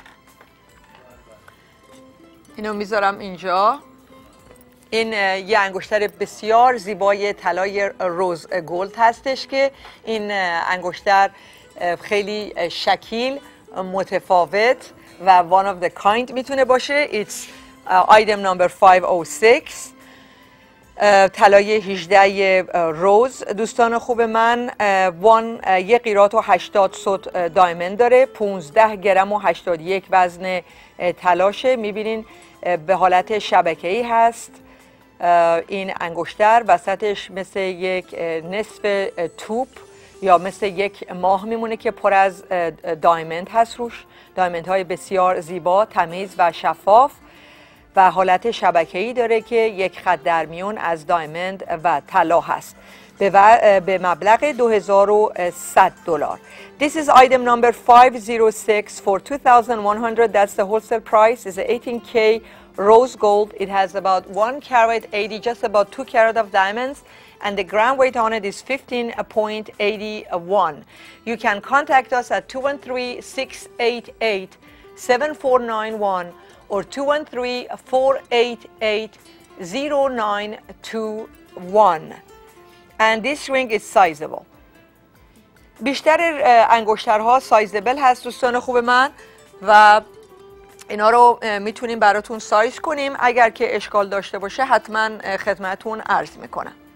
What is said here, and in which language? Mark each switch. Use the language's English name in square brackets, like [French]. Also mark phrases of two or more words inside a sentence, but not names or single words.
[Persian] اینو میذارم اینجا. این یه انگشتر بسیار زیبای طلای [English] rose gold [Persian] هستش که این انگشتر خیلی شکیل، متفاوت و [English] one of the kind [Persian] میتونه باشه. [English] It's item number [Persian] 506 طلای 18 روز دوستان خوب من. یه قیراط و 80 سوت دایمند داره، 15 گرم و 81 وزن طلاشه. میبینین به حالت شبکه‌ای هست. این انگشتر وسطش مثل یک نصف توپ یا مثل یک ماه میمونه که پر از دایمند هست روش. دایمند های بسیار زیبا، تمیز و شفاف و حالت شبکه‌ای داره که یک خط در میون از دایمند و طلا هست به مبلغ $2,100. [English] This is item number 506 for $2,100. That's the wholesale price. It's 18K rose gold. It has about 1 carat 80, just about 2 carat of diamonds, and the gram weight on it is 15.81. You can contact us at 213-688-7491 or 213-488-0921. And this ring is sizable. [Persian] بیشتر انگشترها سایزبل هست دوستان خوب من و اینا رو میتونیم براتون سایز کنیم. اگر که اشکال داشته باشه حتما خدمتون عرض میکنم.